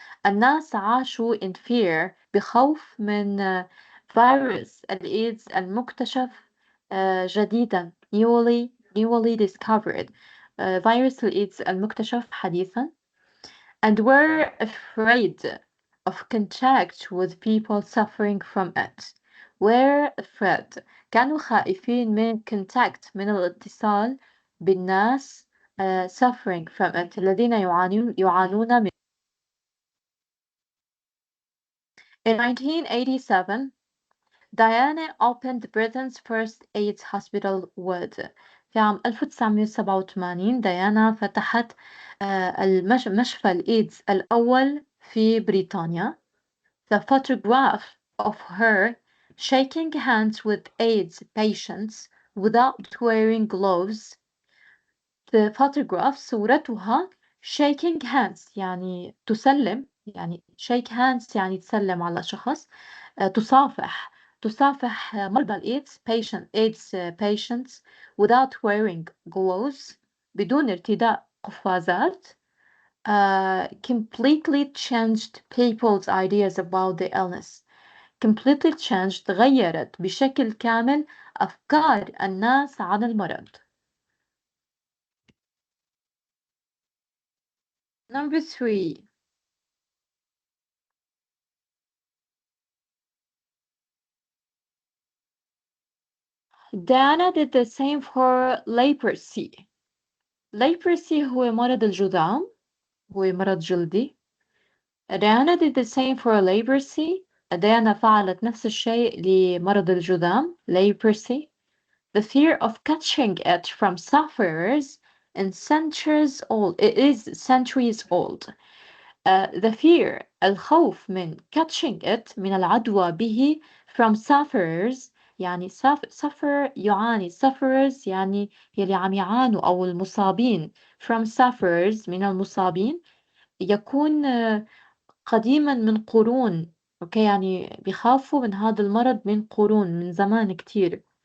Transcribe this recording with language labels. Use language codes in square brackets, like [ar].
[ar] الناس عاشوا [en] in fear [ar] بخوف من فيروس الإيدز المكتشف جديدا [en] newly discovered [ar] فيروس الإيدز المكتشف حديثا [en] and were afraid of contact with people suffering from it. Were afraid [ar] كانوا خائفين من [en] contact [ar] من الاتصال بالناس [en] suffering from it [ar] الذين يعانون من. [en] In 1987, Diana opened Britain's first AIDS hospital ward. [ar] في عام 1987 ديانا فتحت مشفى الإيدز الأول في بريطانيا. [en] The photograph of her shaking hands with AIDS patients without wearing gloves. The photograph [ar] صورتها [en] shaking hands [ar] يعني تسلم يعني [en] shake hands [ar] يعني تسلم على شخص تصافح مرضى الإيدز [en] AIDS patients without wearing gloves [ar] بدون ارتداء قفازات [en] completely changed people's ideas about the illness. Completely changed [ar] غيرت بشكل كامل أفكار الناس عن المرض. [en] Number 3. Diana did the same for leprosy. [ar] Leprosy هو مرض الجذام هو مرض جلدي. [en] Diana did the same for leprosy. Diana [ar] فعلت نفس الشيء لمرض الجذام [en] leprosy. the fear of catching it from sufferers and centuries old. It is centuries old. The fear [ar] الخوف من [en] catching it [ar] من العدوى به [en] from sufferers [ar] يعني suffer يعاني [en] sufferers [ar] يعني يلي عم يعانوا أو المصابين [en] from sufferers [ar] من المصابين يكون قديما من قرون أوكي يعني بيخافوا من هذا المرض من قرون من زمان كتير.